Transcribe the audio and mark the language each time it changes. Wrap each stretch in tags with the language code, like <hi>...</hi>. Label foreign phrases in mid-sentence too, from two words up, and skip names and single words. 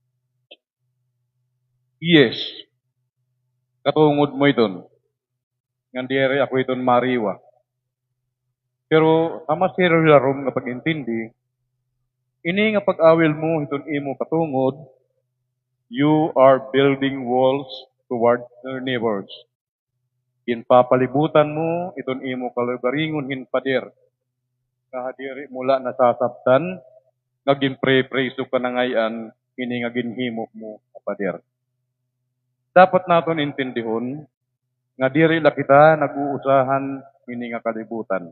<war>Yes. Katungod mo iton. Ngan diri ako iton mariwa. Pero ama siro larom nga pag-intindi, ini nga pag-awil mo iton imo katungod,</war> <en>You are building walls towards your neighbors.</en> <war>Ginpapalibutan mo, iton imo kalugaringon hinpader. Kahadiri mula nasasabtan, nga ginpre-preso ka na ngayon, ini nga ginhimok mo, kapader. Dapat naton intindihon, nga diri la kita nag-uusahan, ini nga kalibutan.</war>